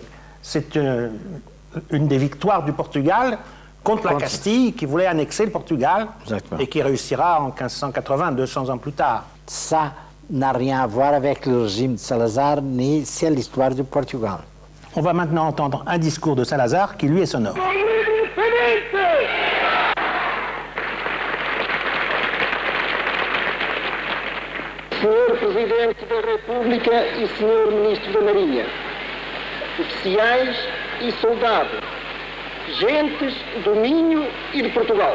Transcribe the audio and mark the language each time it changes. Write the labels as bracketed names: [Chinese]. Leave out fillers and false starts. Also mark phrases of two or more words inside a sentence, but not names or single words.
[French] C'est une des victoires du Portugal contre la Castille, qui voulait annexer le Portugal. Exactement. Et qui réussira en 1580, 200 ans plus tard. Ça n'a rien à voir avec le régime de Salazar, ni c'est l'histoire du Portugal. On va maintenant entendre un discours de Salazar qui, lui, est sonore. [Portuguese] Senhor Presidente da República e Senhor Ministro da Marinha, oficiais e soldados, gentes do Minho e de Portugal.